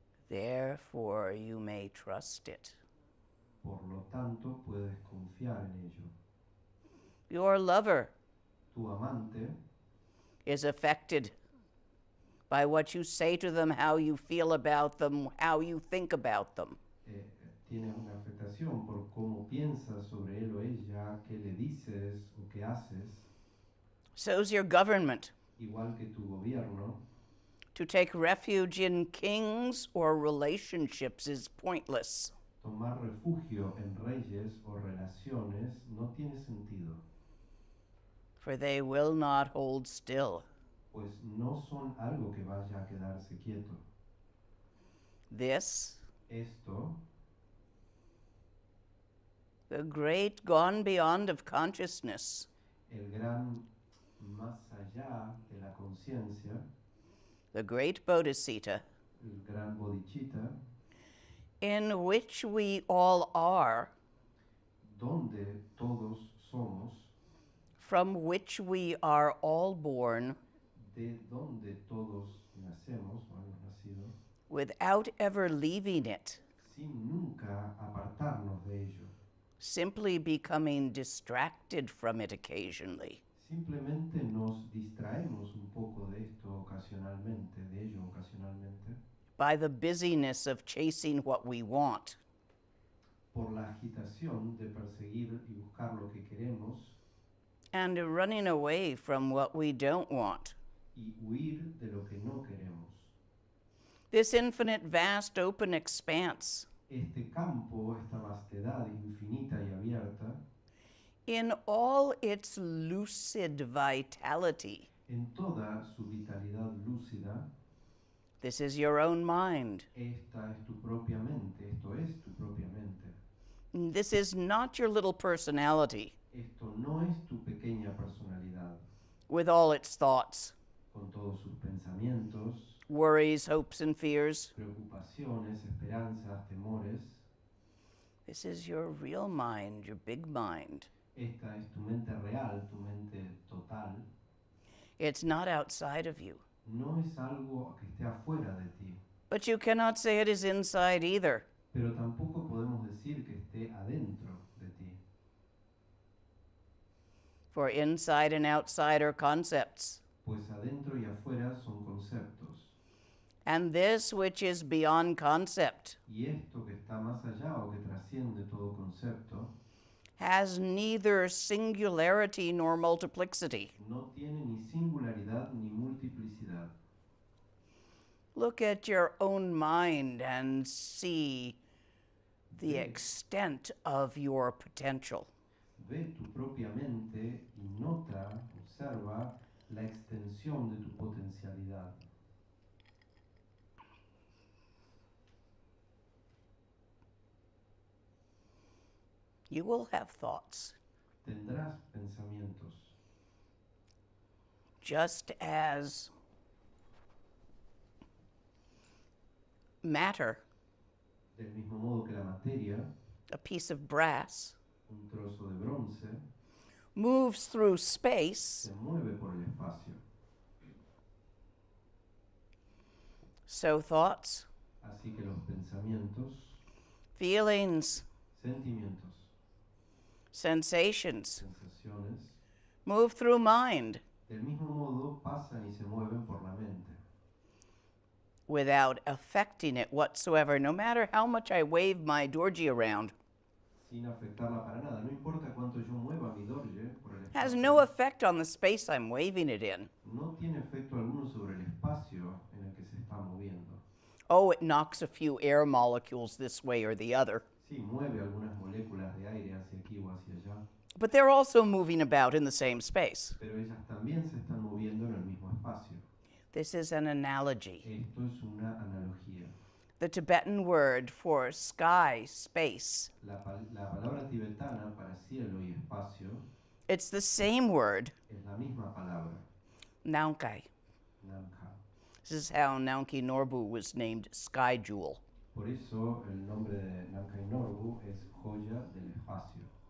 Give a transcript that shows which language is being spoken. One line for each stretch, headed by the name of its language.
English: Therefore, you may trust it.
Spanish: Por lo tanto, puedes confiar en ello.
English: Your lover
Spanish: Tu amante
English: is affected by what you say to them, how you feel about them, how you think about them.
Spanish: tiene una afectación por cómo piensas sobre él o ella, qué le dices o qué haces,
English: So's your government.
Spanish: igual que tu gobierno.
English: To take refuge in kings or relationships is pointless.
Spanish: Tomar refugio en reyes o relaciones no tiene sentido,
English: For they will not hold still.
Spanish: pues no son algo que vaya a quedarse quieto.
English: This,
Spanish: Esto,
English: the great gone beyond of consciousness,
Spanish: el gran más allá de la conciencia,
English: the great Bodhicitta,
Spanish: el gran bodhicitta,
English: in which we all are,
Spanish: donde todos somos,
English: from which we are all born,
Spanish: de donde todos nacemos o hemos nacido,
English: without ever leaving it,
Spanish: sin nunca apartarnos de ello,
English: simply becoming distracted from it occasionally.
Spanish: simplemente nos distraemos un poco de esto ocasionalmente, de ello ocasionalmente,
English: By the busyness of chasing what we want,
Spanish: por la agitación de perseguir y buscar lo que queremos
English: and running away from what we don't want.
Spanish: y huir de lo que no queremos.
English: This infinite, vast, open expanse,
Spanish: Este campo, esta vastedad infinita y abierta,
English: in all its lucid vitality,
Spanish: en toda su vitalidad lúcida,
English: this is your own mind.
Spanish: esta es tu propia mente, esto es tu propia mente.
English: This is not your little personality
Spanish: Esto no es tu pequeña personalidad,
English: with all its thoughts,
Spanish: con todos sus pensamientos,
English: worries, hopes, and fears.
Spanish: preocupaciones, esperanzas, temores.
English: This is your real mind, your big mind.
Spanish: Esta es tu mente real, tu mente total.
English: It's not outside of you.
Spanish: No es algo que esté afuera de ti,
English: But you cannot say it is inside either.
Spanish: pero tampoco podemos decir que esté adentro de ti,
English: For inside and outside are concepts.
Spanish: pues adentro y afuera son conceptos.
English: And this which is beyond concept
Spanish: Y esto que está más allá o que trasciende todo concepto,
English: has neither singularity nor multiplicity.
Spanish: no tiene ni singularidad ni multiplicidad.
English: Look at your own mind and see the
Spanish: Ve.
English: extent of your potential.
Spanish: Ve tu propia mente y nota, observa la extensión de tu potencialidad.
English: You will have thoughts,
Spanish: Tendrás pensamientos,
English: just as matter,
Spanish: del mismo modo que la materia,
English: a piece of brass,
Spanish: un trozo de bronce,
English: moves through space.
Spanish: se mueve por el espacio.
English: So thoughts,
Spanish: Así que los pensamientos,
English: feelings,
Spanish: sentimientos,
English: sensations
Spanish: sensaciones,
English: move through mind
Spanish: del mismo modo pasan y se mueven por la mente,
English: without affecting it whatsoever, no matter how much I wave my dorji around.
Spanish: sin afectarla para nada. No importa cuánto yo mueva mi dorje por el
English: Has
Spanish: espacio,
English: no effect on the space I'm waving it in.
Spanish: no tiene efecto alguno sobre el espacio en el que se está moviendo.
English: Oh, it knocks a few air molecules this way or the other,
Spanish: Sí, mueve algunas moléculas de aire hacia aquí o hacia allá,
English: but they're also moving about in the same space.
Spanish: pero ellas también se están moviendo en el mismo espacio.
English: This is an analogy.
Spanish: Esto es una analogía.
English: The Tibetan word for sky, space,
Spanish: La palabra tibetana para cielo y espacio
English: it's the same word,
Spanish: es la misma palabra,
English: Naunkai.
Spanish: Namkha.
English: This is how Naunki Norbu was named Sky Jewel.
Spanish: Por eso el nombre de Namkhai Norbu es joya del espacio.